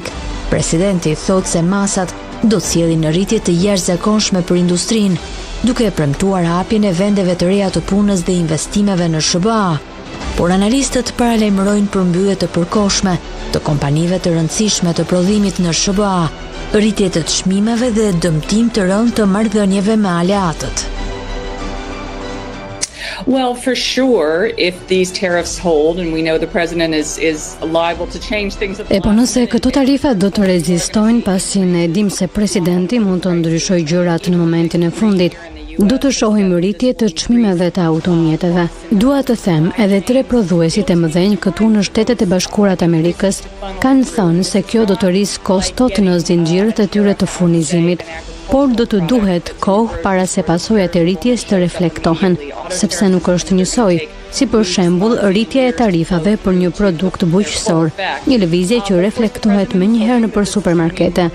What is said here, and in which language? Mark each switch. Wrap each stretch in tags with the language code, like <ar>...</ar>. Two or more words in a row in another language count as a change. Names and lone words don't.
<sq>Presidenti thot se masat do të sjellin në rritje të jashtëzakonshme për industrinë, duke premtuar hapjen e vendeve të reja të punës dhe investimeve në SBA. Por analistët paralajmërojnë përmbyllje të përkohshme të kompanive të rëndësishme të prodhimit në SBA, rritje të çmimeve dhe dëmtim të rënd të marrëdhënieve me aleatët.</sq> <en>Well, for sure, if these tariffs hold, and we know the president is liable to change things.</en> <sq>Po nëse këto tarifa do të rezistojnë, pasi ne dim se presidenti mund të ndryshojë gjërat në momentin e fundit, do të shohim rritje të çmimeve të automjeteve. Dua të them, edhe 3 prodhuesit e mëdhenj këtu në Shtetet e Bashkuara të Amerikës kanë thënë se kjo do të rrisë kostot në zinxhirët e tyre të furnizimit, por do të duhet kohë para se pasojat e rritjes të reflektohen, sepse nuk është njësoj, si për shembull rritja e tarifave për një produkt bujqësor, një lëvizje që reflektohet menjëherë nëpër supermarkete.</sq>